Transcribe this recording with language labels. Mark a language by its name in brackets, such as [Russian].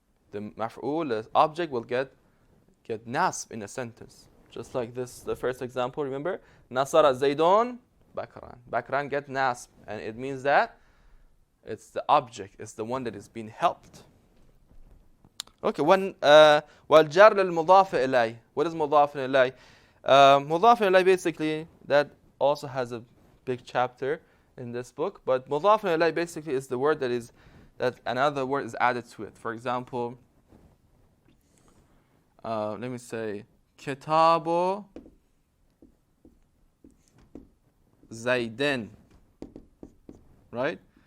[English] The maf'ul, the object, will get nasb in a sentence. Just like this, the first example, remember? Nasara Zaydun Bakran. Bakran get nasb, and it means that it's the object, it's the one that is being helped. [Arabic] Okay, وَالْجَرْ لِلْمُضَافِ إِلَيْهِ. [English] What is مضاف إليه? مضاف إليه, basically, that also has a big chapter in this book, but مضاف إليه basically is the word that another word is added to it. For example, let me say, Kitabu Zaydin, right?